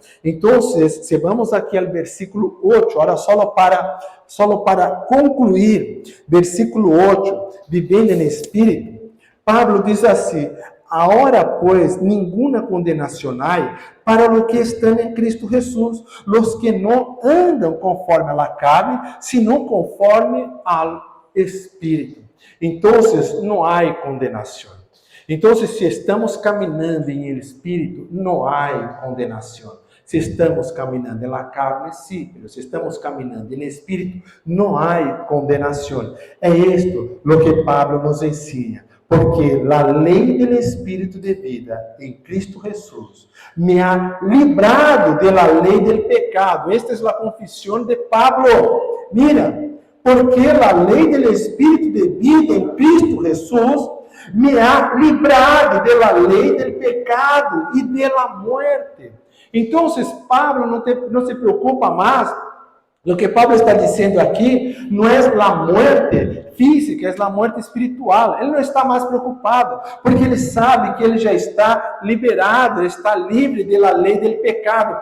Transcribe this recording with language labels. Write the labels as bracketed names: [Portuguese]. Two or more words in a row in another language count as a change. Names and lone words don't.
[Portuguese] Então, se vamos aqui ao versículo 8, agora só para concluir, versículo 8, vivendo em espírito, Pablo diz assim: agora, pues, nenhuma condenação há para os que estão em Cristo Jesus, os que não andam conforme [Spanish] a la carne, sino [Portuguese] conforme ao Espírito. Então, não há condenação. Então, se estamos caminhando em el Espírito, não há condenação. Se estamos caminhando em [Spanish] la carne, sí, pero [Portuguese] se estamos caminhando em Espírito, não há condenação. É isto o que Pablo nos ensina. Porque a lei do Espírito de vida em Cristo Jesus [Spanish] me ha librado de la lei del pecado. [Portuguese] Esta é a confissão de Pablo. Mira, porque a lei do Espírito de vida em Cristo Jesus [Spanish] me ha librado de la lei del pecado [Portuguese] e [Spanish] de la muerte. [Portuguese] Então, Pablo não se preocupa mais. O que Pablo está dizendo aqui não é a morte física, é a morte espiritual. Ele não está mais preocupado, porque ele sabe que ele já está liberado, ele está livre da lei do pecado.